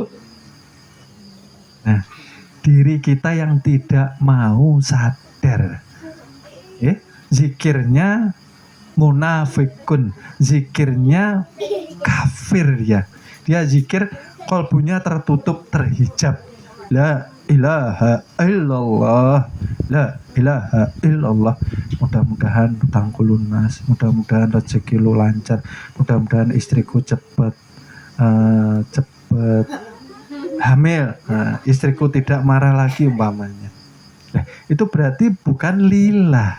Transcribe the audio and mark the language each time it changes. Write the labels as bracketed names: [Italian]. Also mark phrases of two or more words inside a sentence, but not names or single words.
[Indonesian] Nah, diri kita yang tidak mau sadar. Zikirnya munafikun, zikirnya kafir ya. Dia zikir kolbunya tertutup, terhijab. [Arabic] لا إله إلا الله، لا إله إلا الله. [Indonesian] Mudah-mudahan utangku lunas, mudah-mudahan rezeki lu lancar, mudah-mudahan istriku cepet hamil, istriku tidak marah lagi umpamanya. Nah, itu berarti bukan lillah.